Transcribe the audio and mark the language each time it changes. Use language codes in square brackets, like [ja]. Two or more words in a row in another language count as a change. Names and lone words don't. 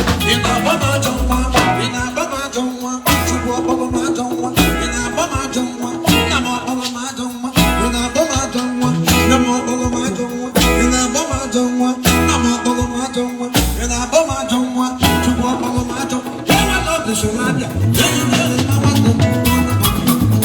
[ig] Ị na-agba m ajọ nwa, ị na-agba m ajọ nwa, Chukwu ọkpọrọ m ajọ nwa, ị na-agba m ajọ nwa, nna m ọkpọrọ m Ajọ nwa, ị na-akpọ m ajọ nwa? Nne m, ọ kpọrọ m ajọ nwa? Ị na-akpọ m ajọ nwa? Nna m, ọ kpọrọ m ajọ nwa? Ị na-akpọ m ajọ nwa? Chukwu, ọ kpọrọ m ajọ nwa? [en] Yeah, my love is your life, yeah. Yeah, you know it, my wife, oh.